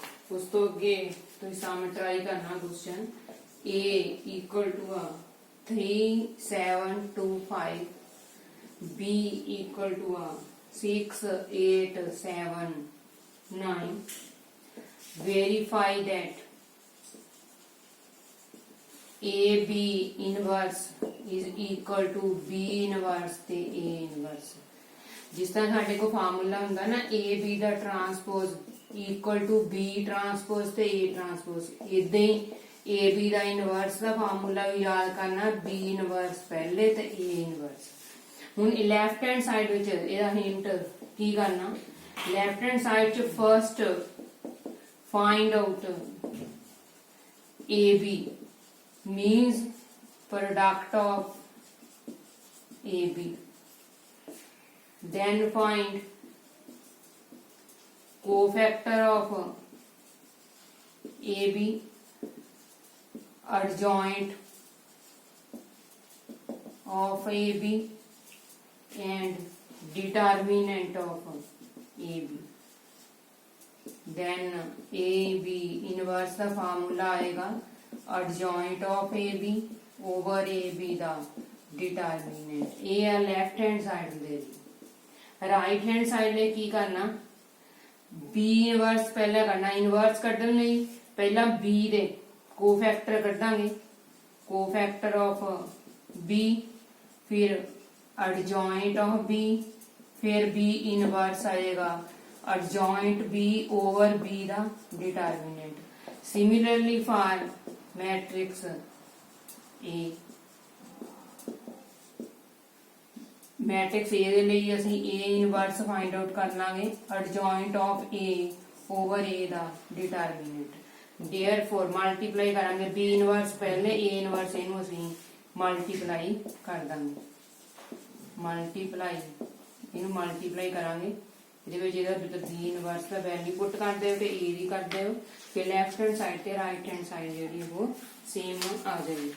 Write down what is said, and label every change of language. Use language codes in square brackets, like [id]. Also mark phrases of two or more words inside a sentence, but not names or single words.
[pa] ਉਸ ਤੋਂ ਅੱਗੇ ਤੁਸੀਂ ਸਾਹਮਣੇ ਟਰਾਈ ਕਰਨਾ ਕੁਐਸਚਨ [en] a equal to 3725, b equal to 6879. Verify that AB inverse is equal to B inverse ਤੇ A inverse। [pa] ਜਿਸ ਤਰ੍ਹਾਂ ਸਾਡੇ ਕੋਲ ਫਾਰਮੂਲਾ ਹੁੰਦਾ ਨਾ AB ਦਾ [en] transpose equal to B transpose [pa] ਤੇ A ਟਰਾਂਸਪੋਜ਼, ਇਦਾਂ ਹੀ AB ਦਾ ਇਨਵਰਸ ਦਾ ਫਾਰਮੂਲਾ ਵੀ ਯਾਦ ਕਰਨਾ, B ਇਨਵਰਸ ਪਹਿਲੇ ਤੇ A ਇਨਵਰਸ। [en] ਹੁਣ left hand side [pa] ਵਿੱਚ ਇਹਦਾ ਹਿੰਟ ਕੀ ਕਰਨਾ, [en] left hand side ਚ ਫਰਸਟ find out AB means product of AB, then find cofactor of AB, adjoint of AB and determinant of AB। then AB inverse [pa] ਦਾ ਫਾਰਮੂਲਾ ਆਏਗਾ [en] adjoint of AB over AB ਦਾ determinant। [pa] ਇਹ ਆ [en] left hand side [pa] ਦੇ ਲਈ। [en] right hand side [pa] ਲਈ ਕੀ ਕਰਨਾ, B ਇਨਵਰਸ ਪਹਿਲਾਂ ਕਰਨਾ। ਇਨਵਰਸ ਕੱਢਣ ਲਈ ਪਹਿਲਾਂ B ਦੇ ਕੋਫੈਕਟਰ ਕੱਢਾਂਗੇ, [en] cofactor of B, [pa] ਫਿਰ [en] adjoint of B, [pa] ਫਿਰ B ਇਨਵਰਸ ਆਏਗਾ [en] adjoint B over B [pa] ਦਾ determinant। [en] Similarly for matrix A, [pa] मैट्रिक्स A ਦੇ ਲਈ ਅਸੀਂ A ਇਨਵਰਸ [en] find out [pa] ਕਰ ਲਾਂਗੇ, [en] adjoint of A over A ਦਾ determinant। [pa] therefore ਮਲਟੀਪਲਾਈ ਕਰਾਂਗੇ, B ਇਨਵਰਸ ਪਹਿਲੇ, A ਇਨਵਰਸ ਇਹਨੂੰ ਅਸੀਂ ਮਲਟੀਪਲਾਈ ਕਰ ਦਾਂਗੇ, ਮਲਟੀਪਲਾਈ ਇਹਨੂੰ ਮਲਟੀਪਲਾਈ ਕਰਾਂਗੇ। ਇਹਦੇ ਵਿੱਚ ਇਹਦਾ B ਇਨਵਰਸ ਦਾ [en] value put [pa] ਕਰ ਦਿਓ ਤੇ A ਦੀ ਕਰ ਦਿਓ, ਫਿਰ [en] left hand side [pa] ਤੇ [en] right hand side [pa] ਜਿਹੜੀ ਉਹ ਸੇਮ ਆ ਜਾਏਗੀ।